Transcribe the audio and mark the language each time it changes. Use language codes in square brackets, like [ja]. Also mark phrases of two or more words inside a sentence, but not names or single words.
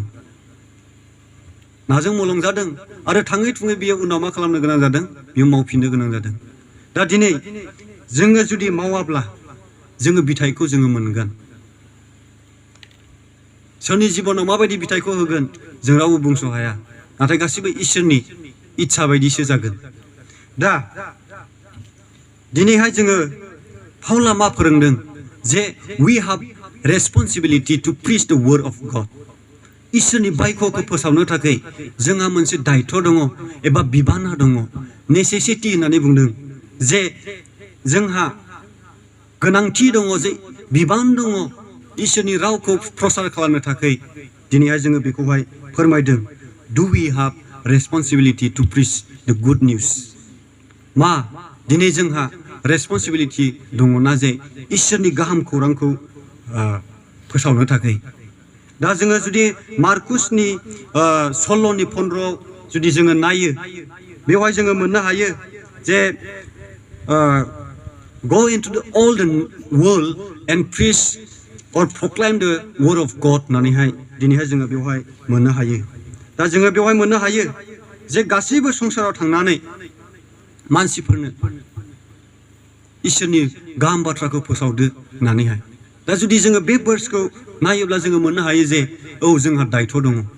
[brx] जादों आरो थाङै थुङै बियो उनाव मा खालामनो गोनां जादों बियो मावफिननो गोनां जादों दा दिनै जोङो जुदि मावाब्ला जोङो बिथाइखौ जोङो मोनगोन सोरनि जिबनाव माबायदि बिथाइखौ होगोन जों रावबो बुंस' हाया नाथाय गासिबो इसोरनि इच्छा बायदिसो जागोन दा दिनैहाय जोङो पाउला मा फोरोंदों जे [en] we have responsibility to preach the word of God [brx] इसोरनि बायख'खौ फोसावनो थाखाय जोंहा मोनसे दायथ' दङ एबा बिबाना दङ नेसेसिटी होननानै बुंदों जे जोंहा गोनांथि दङ जे बिबान दङ इसोरनि रावखौ प्रसार खालामनो थाखाय दिनैहाय जोङो बेखौहाय फोरमायदों [en] do we have responsibility to preach the good news [brx] मा दिनै जोंहा responsibility दङना जे इसोरनि गाहाम खौरांखौ फोसावनो थाखाय दा जोङो जुदि मार्कुसनि 16नि 15 जुदि जोङो नायो बेवहाय जोङो मोननो हायो जे [en] go into all the world and preach or proclaim the word of God [brx] होननानैहाय दिनैहाय जोङो बेवहाय मोननो हायो दा जोङो बेवहाय मोननो हायो जे गासैबो संसाराव थांनानै मानसिफोरनो इसोरनि गाहाम बाथ्राखौ फोसावदो होननानैहाय दा जुदि जोङो बे वर्ड्सखौ नायोब्ला जोङो मोननो हायो जे औ जोंहा दायथ' दङ